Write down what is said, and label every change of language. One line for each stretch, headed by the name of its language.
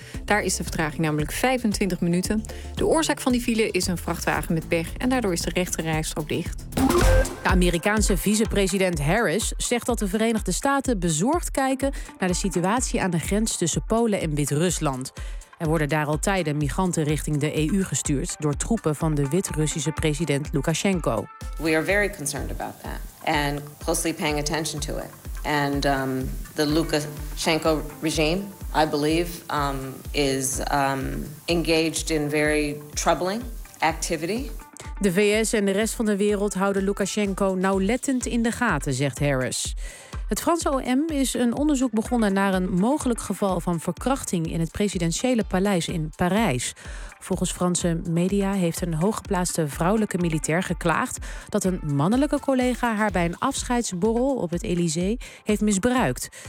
Dutch: Daar is de vertraging namelijk 25 minuten. De oorzaak van die file is een vrachtwagen met pech en daardoor is de rechterrijstrook dicht. De Amerikaanse vicepresident Harris zegt dat de Verenigde Staten bezorgd kijken naar de situatie aan de grens tussen Polen en Wit-Rusland. Er worden daar al tijden migranten richting de EU gestuurd door troepen van de Wit-Russische president Lukashenko.
English: We are very concerned about that and closely paying attention to it. And the Lukashenko regime, I believe, is engaged in very troubling activity.
Dutch: De VS en de rest van de wereld houden Lukashenko nauwlettend in de gaten, zegt Harris. Het Franse OM is een onderzoek begonnen naar een mogelijk geval van verkrachting in het presidentiële paleis in Parijs. Volgens Franse media heeft een hooggeplaatste vrouwelijke militair geklaagd dat een mannelijke collega haar bij een afscheidsborrel op het Élysée heeft misbruikt.